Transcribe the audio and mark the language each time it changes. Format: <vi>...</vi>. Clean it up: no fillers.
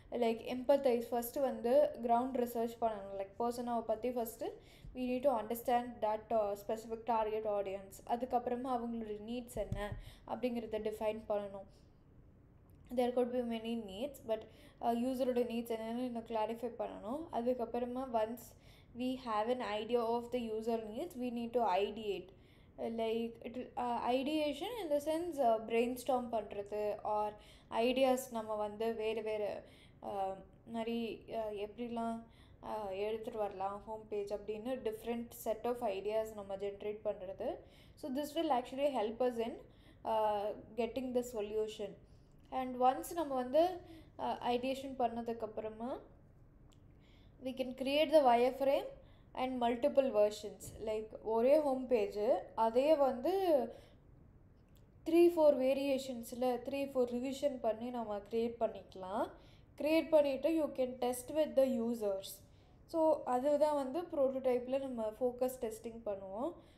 <ta>Like empathise first வந்து ground research பண்ணணும்.</ta> <en>like</en> <ta>பர்சனாவை பற்றி first</ta> <en>we need to understand that specific target audience.</en> <ta>அதுக்கப்புறமா அவங்களோட நீட்ஸ் என்ன அப்படிங்கிறத டிஃபைன் பண்ணணும்.</ta> <en>there could be many needs but</en> <ta>யூஸரோட needs என்னென்னு இன்னும் கிளாரிஃபை பண்ணணும். அதுக்கப்புறமா</ta> <en>once we have an idea of the user needs we need to ideate. Like ideation in the sense</en> <ta>brainstorm பண்ணுறது or ideas நம்ம வந்து வேறு வேறு மாதிரி எப்படிலாம் எடுத்துகிட்டு வரலாம் ஹோம் பேஜ் அப்படின்னு டிஃப்ரெண்ட் செட் ஆஃப் ஐடியாஸ் நம்ம ஜென்ரேட் பண்ணுறது.</ta> <en>So this will actually help us in getting the solution. And once</en> <ta>நம்ம வந்து ஐடியேஷன் பண்ணதுக்கப்புறமா</ta> <en>we can create the wireframe and multiple versions.</en> <ta>Like ஒரே ஹோம் பேஜு அதே வந்து 3-4 வேரியேஷன்ஸில் 3-4 revision பண்ணி நம்ம க்ரியேட் பண்ணிக்கலாம். க்ரியேட் பண்ணிவிட்டு</ta> <en>You can test with the users.</en> <ta>So அதுதான் வந்து ப்ரோட்டோடைப்பில் நம்ம ஃபோக்கஸ் டெஸ்டிங் பண்ணுவோம்.</ta>